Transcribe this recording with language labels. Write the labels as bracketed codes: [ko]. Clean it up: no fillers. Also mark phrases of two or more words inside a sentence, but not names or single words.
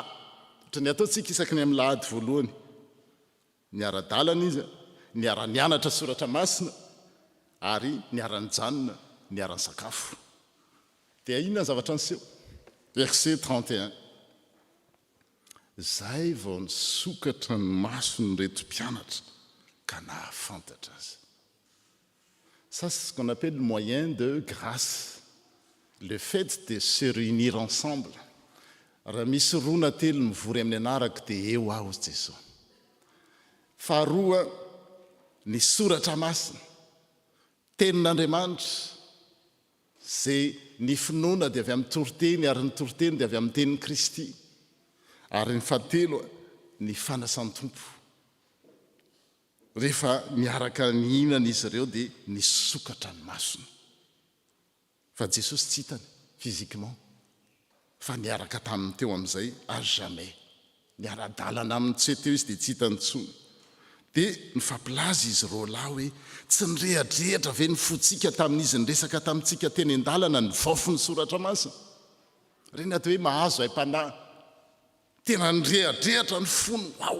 [mg] Ohatra ny ataontsika isaky ny amin'ny lahady voalohany. Niara-dalana izy, niara-nianatra soratra masina, ary niara-nijanona, niara-nisakafo. Dia inona zavatra niseho? [fr] Verset 31. [mg] Zay vao nisokatra ny masony reto mpianatra ka nahafantatra azy. [fr] Ça, c'est ce qu'on appelle le moyen de grâce. Le fait de se réunir ensemble. [mg] Raha misy rona telo mivory amin'ny anarako dia eo aho Jesosy. Faharoa, ny soratra masina, tenin'Andriamanitra, zay ny finoana dia avy amin'ny toriteny ary ny toriteny dia avy amin'ny tenin'i Kristy. Ary ny fahatelo, ny fanasan'ny tompo. Rehefa miaraka nihinana izy ireo dia nisokatra ny masony. Fa Jesosy tsy hitany physiquement, fa niaraka taminy teo amin'izay [fr] à jamais. [mg] Niara-dalana aminy tsy teo izy dia tsy hitany intsony. Dia nifampilaza izy roalahy hoe tsy nirehadrehatra ve ny fotsika tamin'izy niresaka tamintsika teny an-dalana ny vaofo ny soratra masina. Reny atao hoe mahazo haim-panahy. Tena nirehadrehatra ny fony ao.